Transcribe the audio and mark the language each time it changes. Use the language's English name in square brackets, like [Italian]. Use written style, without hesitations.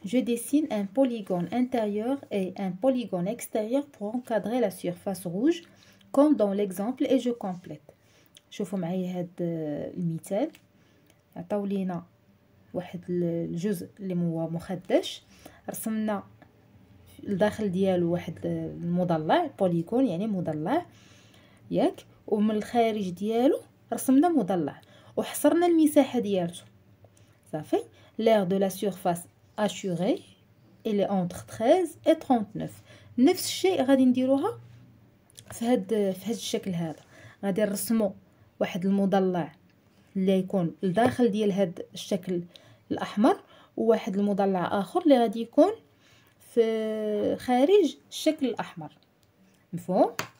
[French] Je dessine un polygone intérieur et un polygone extérieur pour encadrer la surface rouge comme dans l'exemple et je complète. [Arabic] شوفوا معايا هاد المثال. عطاو لينا واحد الجزء اللي هو مخدش، رسمنا الداخل ديالو واحد المضلع بوليغون يعني مضلع ياك، ومن الخارج ديالو رسمنا مضلع وحصرنا المساحه ديالته صافي. [French] l'aire de la surface assurée elle est entre 13 et 39. [Arabic] نفس الشيء غادي نديروها في هاد الشكل هذا. غادي نرسمو واحد المضلع اللي يكون الداخل ديال هاد الشكل الاحمر، وواحد المضلع اخر اللي غادي يكون في خارج الشكل الاحمر، مفهوم؟